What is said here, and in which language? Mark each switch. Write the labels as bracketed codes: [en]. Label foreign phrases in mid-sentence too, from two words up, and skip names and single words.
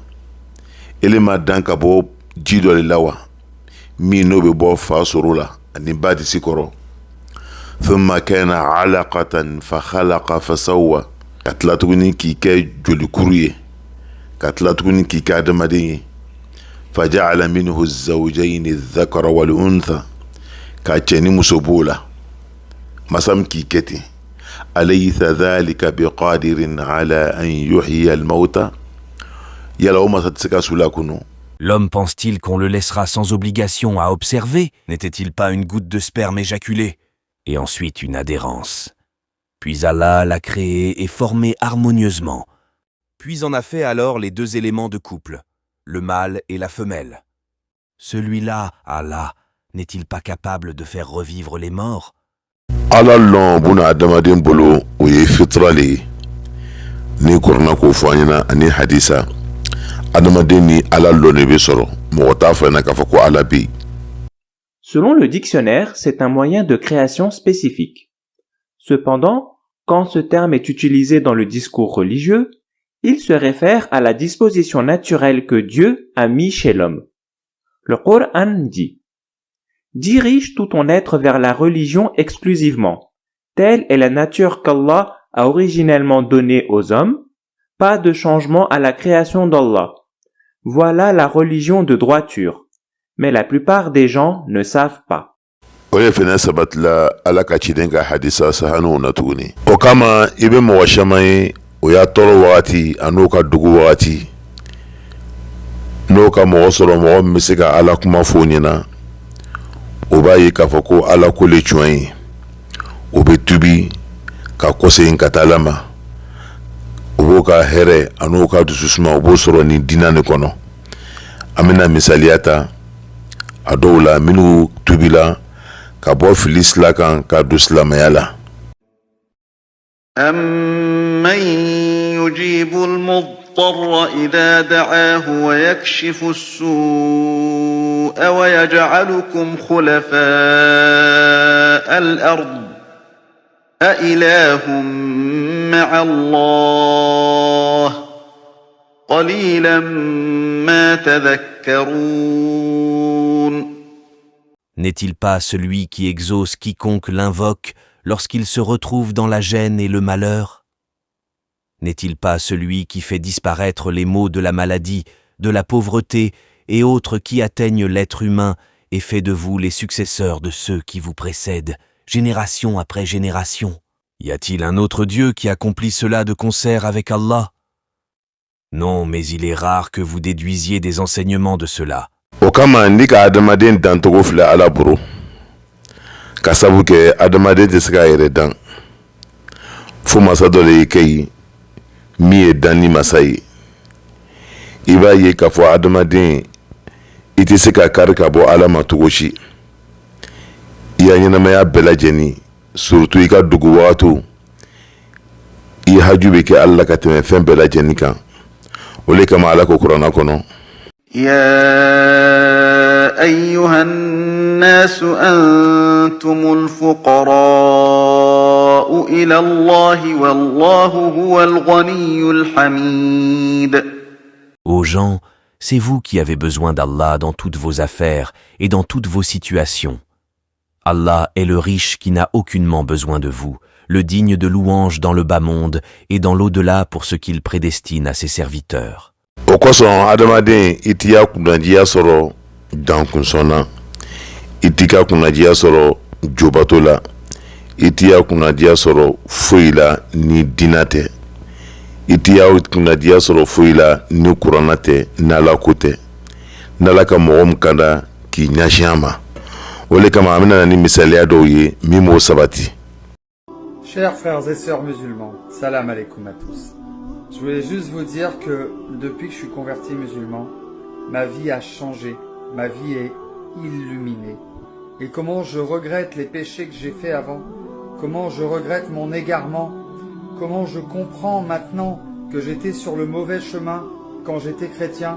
[bm] Ele ma dan ka bɔ ji dɔ de la wa min n'o bɛ bɔ fa soro la ani ba disi kɔrɔ. [ar] ثم كان علقة فخلق فسوى. [bm] Ka tila tuguni k'i kɛ jolikuru ye, ka tila tuguni k'i kɛ adamaden ye. [ar] فجعل منه الزوجين الذكر والأنثى. [bm] Ka cɛ ni muso b'o la, masa min k'i kɛ ten. [ar] أليس ذلك بقادر على أن يحيي الموتى. [bm] Yala o masa tɛ se ka su la kunu? [fr] L'homme pense-t-il qu'on le laissera sans obligation à observer? N'était-il pas une goutte de sperme éjaculée? Et ensuite une adhérence. Puis Allah l'a créé et formé harmonieusement. Puis en a fait alors les deux éléments de couple, le mâle et la femelle. Celui-là, Allah, n'est-il pas capable de faire revivre les morts? [bm] Ala lɔn buna adamaden bolo o ye fitra le ye. Ni kuranna k'o fɔ an ɲɛna ani hadisa, adamaden ni ala lɔn de bɛ sɔrɔ, mɔgɔ t'a fɔ ɲɛna k'a fɔ ko ala bɛ yen. [fr] Selon le dictionnaire, c'est un moyen de création spécifique. Cependant, quand ce terme est utilisé dans le discours religieux, il se réfère à la disposition naturelle que Dieu a mis chez l'homme. Le Coran dit: dirige tout ton être vers la religion exclusivement. Telle est la nature qu'Allah a originellement donnée aux hommes, pas de changement à la création d'Allah. Voilà la religion de droiture. Mais la plupart des gens ne savent pas. [bm] O de fɛnɛ sabatila ala ka ciden ka hadisa sahaniw na tuguni. O kama i bɛ mɔgɔ caman ye o y'a tɔɔrɔ wagati a n'o ka dugu wagati, n'o ka mɔgɔ sɔrɔ mɔgɔ min bɛ se ka ala kuma fɔ o ɲɛna, o b'a ye k'a fɔ ko ala ko le tiɲɛ ye. O bɛ tubi ka kɔsegin ka taa ala ma, o b'o ka hɛrɛ a n'o ka dususuma o b'o sɔrɔ nin diinɛ de kɔnɔ. An bɛna misaliya ta a dɔw la minnu tubila ka bɔ fili sila kan ka don silamɛya la. [ar] أَمَّن يُجِيبُ الْمُضْطَرَّ إِذَا دَعَاهُ وَيَكْشِفُ السُّوءَ وَيَجْعَلُكُمْ خُلَفَاءَ الْأَرْضِ أَإِلَٰهٌ مَّعَ اللَّهِ قَلِيلًا مَّا تَذَكَّرُونَ. [fr] N'est-il pas celui qui exauce quiconque l'invoque lorsqu'il se retrouve dans la gêne et le malheur? N'est-il pas celui qui fait disparaître les maux de la maladie, de la pauvreté et autres qui atteignent l'être humain et fait de vous les successeurs de ceux qui vous précèdent, génération après génération? Y a-t-il un autre Dieu qui accomplit cela de concert avec Allah? Non, mais il est rare que vous déduisiez des enseignements de cela. [bm] O kama ni ka adamaden dantogo filɛ ala boro, ka sabu kɛ adamaden tɛ se k'a yɛrɛ dan fo masa dɔ de y'i kɛ yen min ye dan ni masa ye. I b'a ye k'a fɔ adamaden i tɛ se ka kari ka bɔ ala ma cogo si. I ya ɲɛnamaya bɛɛ lajɛlen, surtout i ka dugu wagatiw, i haju bɛ kɛ ala la ka tɛmɛ fɛn bɛɛ lajɛlen kan. O le kama ala ko kuranna kɔnɔ: [ar] يا أيها الناس أنتم الفقراء إلى الله والله هو الغني الحميد. [fr] Ô gens, c'est vous qui avez besoin d'Allah dans toutes vos affaires et dans toutes vos situations. Allah est le riche qui n'a aucunement besoin de vous, le digne de louange dans le bas monde et dans l'au-delà pour ce qu'il prédestine à ses serviteurs. [bm] O kosɔn adamaden i t'i ka kunnajiya sɔrɔ dankun na, i t'i ka kunnajiya sɔrɔ jobato la, i t'i ka kunnajiya sɔrɔ foyi la ni diinɛ tɛ, i t'i ka kunnajiya sɔrɔ foyi la ni kuranna tɛ n'Ala ko tɛ, n'Ala ka mɔgɔ min ka da k'i ɲɛsin a ma. O de kama an bɛna ni misaliya dɔw ye min b'o sabati. [fr] Chers frères et sœurs musulmans, [ar] سلام عليكم [fr] à tous. Je voulais juste vous dire que depuis que je suis converti musulman, ma vie a changé, ma vie est illuminée. Et comment je regrette les péchés que j'ai faits avant, comment je regrette mon égarement, comment je comprends maintenant que j'étais sur le mauvais chemin quand j'étais chrétien.